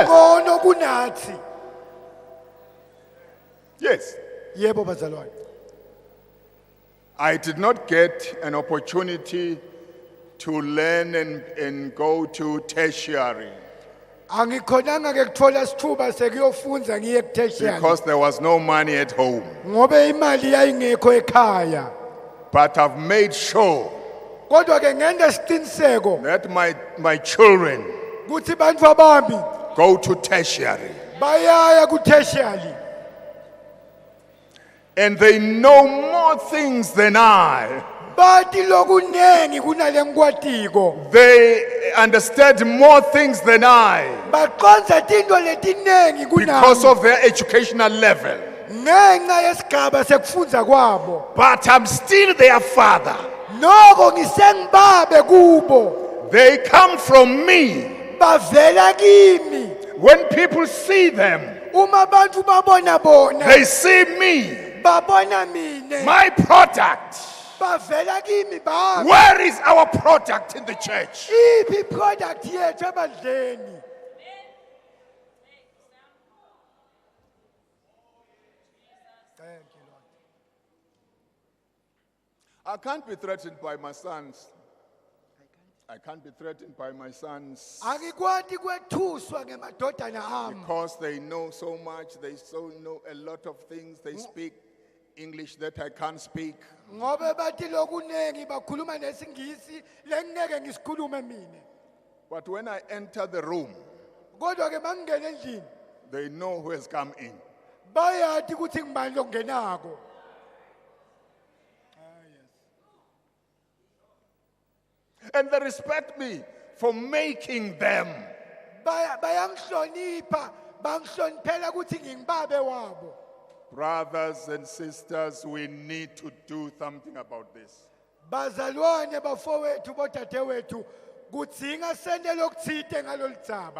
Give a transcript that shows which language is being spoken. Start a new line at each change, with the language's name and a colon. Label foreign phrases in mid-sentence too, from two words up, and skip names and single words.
Swati: ngcono kunathi.
English: Yes.
Swati: Yebo bazalwane.
English: I did not get an opportunity to learn and go to tertiary
Swati: Angikhonanga ke kuthola isithuba sekuyofunza ngiye kutertiary
English: because there was no money at home.
Swati: ngobe imali yayingekho ekhaya.
English: But I've made sure
Swati: Kodwa ke ngende isiqiniseko
English: that my children
Swati: kuthi bantfu bami
English: go to tertiary
Swati: bayaya kutertiary
English: and they know more things than I.
Swati: bathi lokunengi kunale ngikwatiko.
English: They understand more things than I
Swati: Baqonza tinto letinengi
English: because
Swati: kunami
English: of their educational level.
Swati: ngenxa yesigaba sekufundza kwabo.
English: But I'm still their father.
Swati: Noko ngisengibabe kubo.
English: They come from me.
Swati: Bavela kimi.
English: When people see them,
Swati: Uma bantu babona bona
English: they see me,
Swati: babona mine.
English: my product.
Swati: Bavela kimi bami.
English: Where is our product in the church?
Swati: Iphi product yethu ebandleni?
English: Thank you, Lord. I can't be threatened by my sons. I can't be threatened by my sons
Swati: Angikwati kwethuswa ngemadodana ami
English: because they know so much. They so know a lot of things. They speak English that I can't speak.
Swati: ngobe bathi lokunengi bakhuluma nesingisi lengeke ngisikhulume mina.
English: But when I enter the room,
Swati: Kodwa ke mangingena endlini
English: they know who has come in.
Swati: bayathi ukuthi ngibani longenako.
English: And they respect me for making them.
Swati: Bayangihlonipha, bangihloniphela ukuthi ngingibabe wabo.
English: Brothers and sisters, we need to do something about this.
Swati: Bazalwane bafowethu bodadewethu kudzinga sente lokuthide ngalolu dzaba.